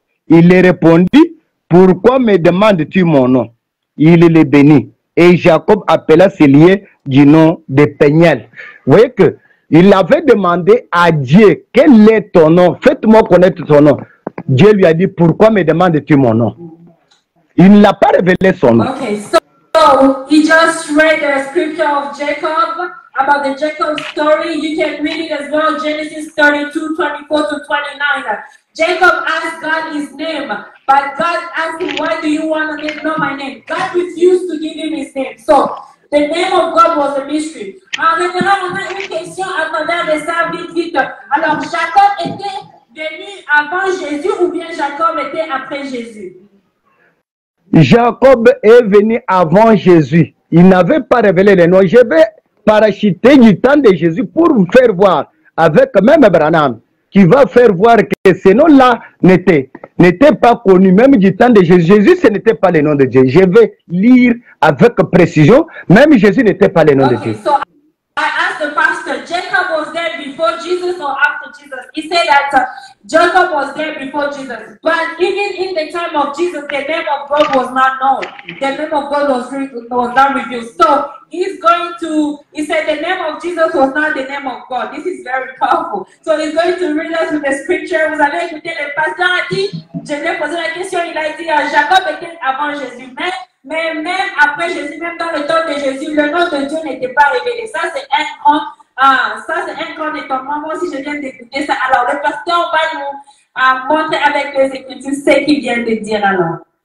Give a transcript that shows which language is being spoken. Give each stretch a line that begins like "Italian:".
French: Il lui répondit, pourquoi me demandes-tu mon nom? Il le bénit. Et Jacob appela ses lieux du nom de Péniel. Vous voyez que il avait demandé à Dieu, quel est ton nom? Faites-moi connaître ton nom. Dieu lui a dit, pourquoi me demandes-tu mon nom? Il ne l'a pas révélé son nom.
English: Okay, so he just read the scripture of Jacob, about the Jacob story. You can read it as well, Genesis 32, 24 to 29. Jacob asked God his name, but God asked him, why do you want to know my name? God refused to give him his name. So, the name of God was a mystery.
French: Maintenant, on a une question à travers de ça, vite, vite. Alors, Jacob était venu avant Jésus ou bien Jacob était après Jésus? Jacob est venu avant Jésus. Il n'avait pas révélé le nom. Je vais parachuter du temps de Jésus pour vous faire voir, avec même Branham, qui va faire voir que ce nom-là n'était pas connu, même du temps de Jésus. Jésus, ce n'était pas le nom de Dieu. Je vais lire avec précision, même Jésus n'était pas le nom de Dieu.
English: So I asked the pastor, Jacob was there before Jesus or after Jesus? He said that Jacob was there before Jesus. But even in the time of Jesus, the name of God was not known. The name of God was not revealed. So he said the name of Jesus was not the name of God. This is very powerful. So he's going to read us with the scripture.
French: Vous avez écouté, le pasteur a dit, je lui ai posé la question, il a dit, Jacob était avant Jésus. Mais même après Jésus, même dans le temps de Jésus, le nom de Dieu n'était pas révélé. Ça, c'est un grand Ah, ça c'est un grand étonnement. Moi aussi, je viens d'écouter ça. Alors, le pasteur va nous montrer avec les Écritures ce qu'il vient de dire alors.